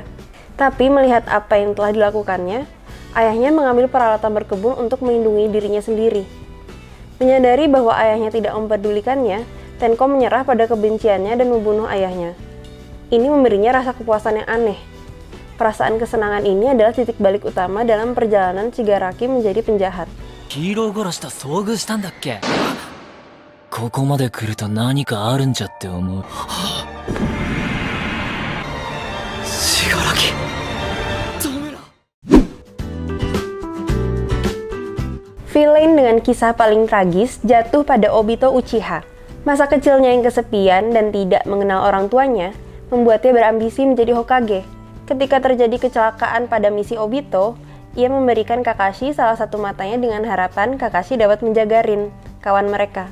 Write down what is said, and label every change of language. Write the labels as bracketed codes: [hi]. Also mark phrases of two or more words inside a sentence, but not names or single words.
[id] Tapi melihat apa yang telah dilakukannya, ayahnya mengambil peralatan berkebun untuk melindungi dirinya sendiri. Menyadari bahwa ayahnya tidak mempedulikannya, Tenko menyerah pada kebenciannya dan membunuh ayahnya. Ini memberinya rasa kepuasan yang aneh. Perasaan kesenangan ini adalah titik balik utama dalam perjalanan Shigaraki menjadi penjahat. [ja] ヒーロー殺しと遭遇したんだっけ？ここまで来ると何かあるんじゃって思う。死柄木。ダメだ。 [id] Villain dengan kisah paling tragis jatuh pada Obito Uchiha. Masa kecilnya yang kesepian dan tidak mengenal orang tuanya membuatnya berambisi menjadi Hokage. Ketika terjadi kecelakaan pada misi Obito, ia memberikan Kakashi salah satu matanya dengan harapan Kakashi dapat menjaga Rin, kawan mereka.